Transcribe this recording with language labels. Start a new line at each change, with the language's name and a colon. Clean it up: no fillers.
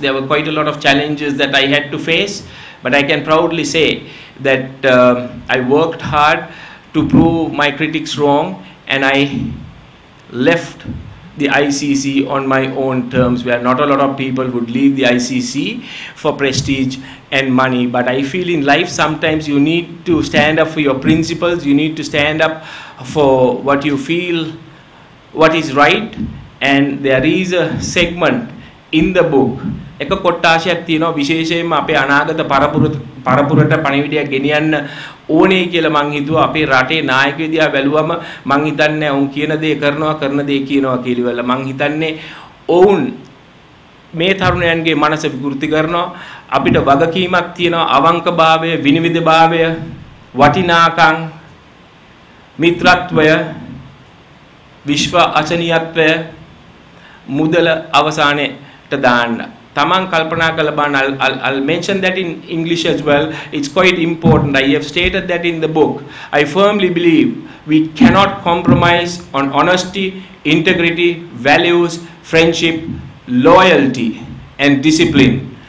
English: There were quite a lot of challenges that I had to face, but I can proudly say that I worked hard to prove my critics wrong, and I left the ICC on my own terms, where not a lot of people would leave the ICC for prestige and money. But I feel in life sometimes you need to stand up for your principles, you need to stand up for what you feel what is right. And there is a segment in the book,
Sinhala: එක කොට්ටාශයක් තියෙනවා විශේෂයෙන්ම අපේ අනාගත පරපුරට පණිවිඩයක් ගෙනියන්න ඕනේ කියලා මං හිතුවා. අපේ රටේ නායකයෝ දිහා බැලුවම මං හිතන්නේ ඔවුන් කියන දේ කරන දේ කියනවා කියලා. මං හිතන්නේ ඔවුන් මේ තරුණයන්ගේ මනස විකෘති කරනවා. අපිට වගකීමක් තියෙනවා. අවංකභාවය, විනිවිදභාවය, වටිනාකම්, මිත්‍රත්වය, විශ්ව අචනීයත්වය මුදල අවසානයේට දාන්න. Taman Kalpana Kalaban,
English: I'll mention that in English as well. It's quite important. I have stated that in the book. I firmly believe we cannot compromise on honesty, integrity, values, friendship, loyalty, and discipline.